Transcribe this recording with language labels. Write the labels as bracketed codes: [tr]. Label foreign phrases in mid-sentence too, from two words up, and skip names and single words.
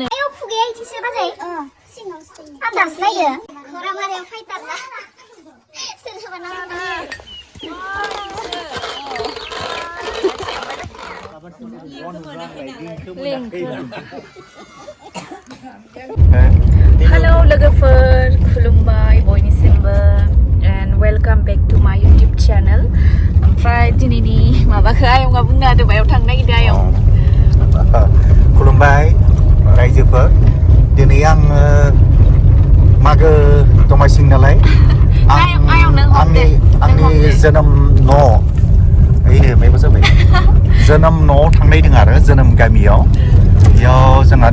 [brx] आयौ खुगाया इदिसो बाजै सिङावसो आदारसो नायदो खरा मारियाव फाइटार ना सोरबा नामा [en] Hello [brx] लोगोफोर खुलुमबाय बयनिसिमबो [en] and welcome back to my YouTube channel. [brx] ओमफ्राय दिनैनि माबाखौ आयंआ बुंनो हादों बायाव थांनो नागिरदों आयं. खुलुमबाय रायजोफोर दिनै आङो मागो दमासि नालाय आंनि जोनोम न' माबा जाबाय जोनोम न'आव थांनायदों आरो जोनोम गामियाव बेयाव जोंहा